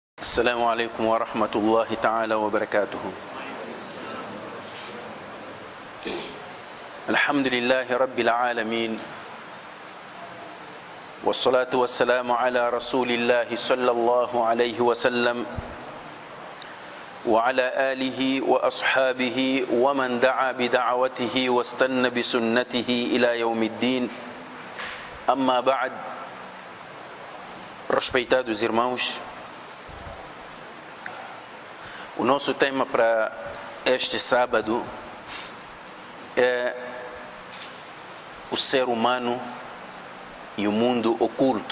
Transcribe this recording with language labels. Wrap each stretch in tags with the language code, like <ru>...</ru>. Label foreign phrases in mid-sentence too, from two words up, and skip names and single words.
<ar>السلام عليكم ورحمة الله تعالى وبركاته. الحمد لله رب العالمين، والصلاة والسلام على رسول الله صلى الله عليه وسلم وعلى آله وأصحابه ومن دعا بدعوته واستنى بسنته إلى يوم الدين. أما بعد.</ar> <pt>Respeitados irmãos, o nosso tema para este sábado é o ser humano e o mundo oculto.</pt>